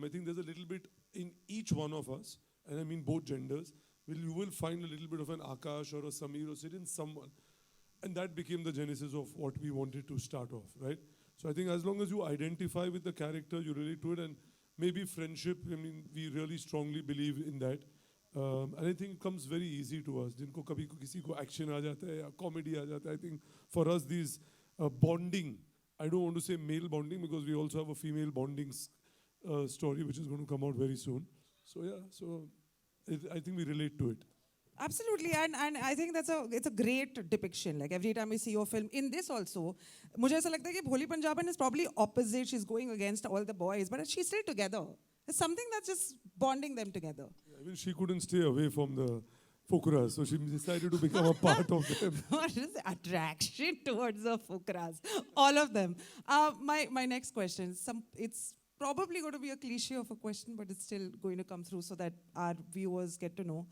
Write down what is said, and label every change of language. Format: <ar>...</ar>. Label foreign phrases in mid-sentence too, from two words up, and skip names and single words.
<en>I think there's a little bit in each one of us, and I mean both genders, you will find a little bit of an Akash or a Samir or Sid in someone. And that became the genesis of what we wanted to start off, right? So I think as long as you identify with the character, you relate to it, and maybe friendship, I mean, we really strongly believe in that. And I think it comes very easy to us.</en> <hi>Jinko kabhi kisi ko action aa jata hai, ya comedy aa jata hai.</hi> <en>I think for us these bonding, I don't want to say male bonding because we also have a female bonding story which is going to come out very soon. So yeah, I think we relate to it. Absolutely, and I think it's a great depiction. Like every time we see your film, in this also,</en> <hi>मुझे ऐसा लगता है कि Bholi Punjaban</hi> <en>is probably opposite. She's going against all the boys, but she's still together. There's something that's just bonding them together. I mean, she couldn't stay away from the Fukras, so she decided to become a part of them. What is the attraction towards the Fukras? All of them. My next question, it's probably going to be a cliche of a question, but it's still going to come through so that our viewers get to know.</en>